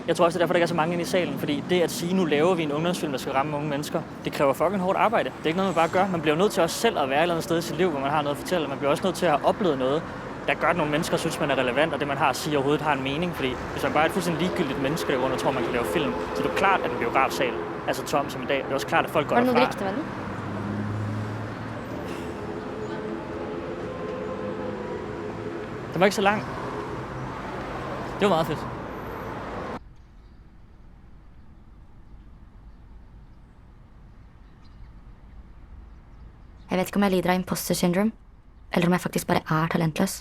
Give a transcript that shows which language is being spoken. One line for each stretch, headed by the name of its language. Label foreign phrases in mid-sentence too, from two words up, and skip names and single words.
Danish: Jeg tror også, det er derfor, der ikke er så mange inde i salen. Fordi det at sige, nu laver vi en ungdomsfilm, der skal ramme unge mennesker, det kræver fucking hårdt arbejde. Det er ikke noget, man bare gør. Man bliver nødt til også selv at være et eller andet sted i sit liv, hvor man har noget at fortælle. Man bliver også nødt til at have oplevet noget, der gør, at nogle mennesker synes, man er relevant, og det, man har at sige, overhovedet har en mening. Fordi hvis man bare er et fuldstændig ligegyldigt menneske, der tror, man kan lave film, så er det klart, at en biografsal er så tom som i dag. Det er også klart, at folk går derfra.
Norwegian: Var det noe du likte med den? Den var ikke så lang.
Danish: Det var meget fedt.
Norwegian: Jeg vet ikke om jeg lider av
English: imposter syndrome,
Norwegian: eller om jeg faktisk bare er talentløs.